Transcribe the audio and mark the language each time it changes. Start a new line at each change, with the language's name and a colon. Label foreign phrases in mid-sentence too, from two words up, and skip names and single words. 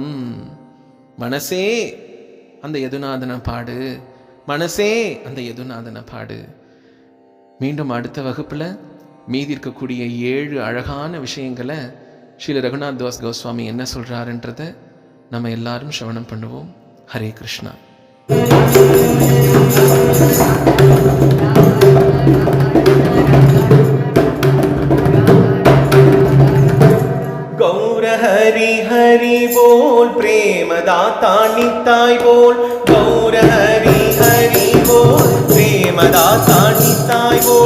Tamil: மனசே அந்த யதுநாதனை பாடு, மனசே அந்த யதுநாதனை பாடு. மீண்டும் அடுத்த வகுப்பில் மீதி இருக்கக்கூடிய 7 அழகான விஷயங்களை ஸ்ரீல ரகுநாத் தாஸ் கோஸ்வாமி என்ன சொல்கிறாருன்றதை நம்ம எல்லாரும் சிரவணம் பண்ணுவோம். ஹரே கிருஷ்ணா.
Bangla: গৌর হরি হরি বোল, প্রেমদাতা নিতাই বোল. গৌর হরি হরি বোল, প্রেমদাতা নিতাই বোল.